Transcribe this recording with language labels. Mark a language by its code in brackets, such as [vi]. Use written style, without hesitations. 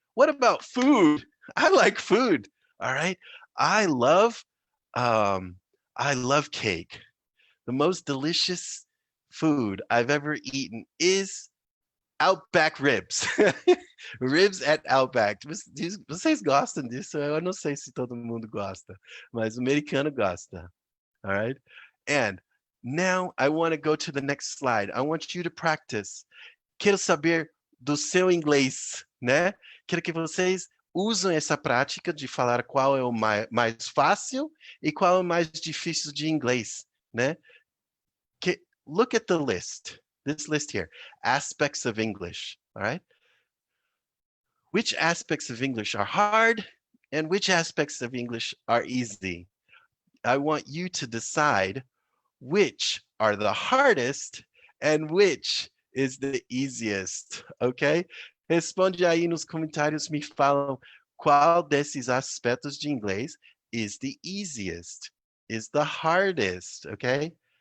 [en] What about food? I like food. All right. I love um I love cake. The most delicious food I've ever eaten is Outback ribs. Ribs at Outback. [pt] Vocês gostam disso? Eu não sei se todo mundo gosta, mas o americano gosta. [en] All right? And now I want to go to the next slide. I want you to practice. [pt] Quero saber do seu inglês, né? Quero que vocês usem essa prática de falar qual é o mais fácil e qual é o mais difícil de inglês, né? [en] Look at the list. This list here. Aspects of English, all right? Which aspects of English are hard and which aspects of English are easy? I want you to decide which are the hardest and which is the easiest, ok? [pt] Responde aí nos comentários, me falam qual desses aspectos de inglês [en] is the easiest, is the hardest, [pt] ok?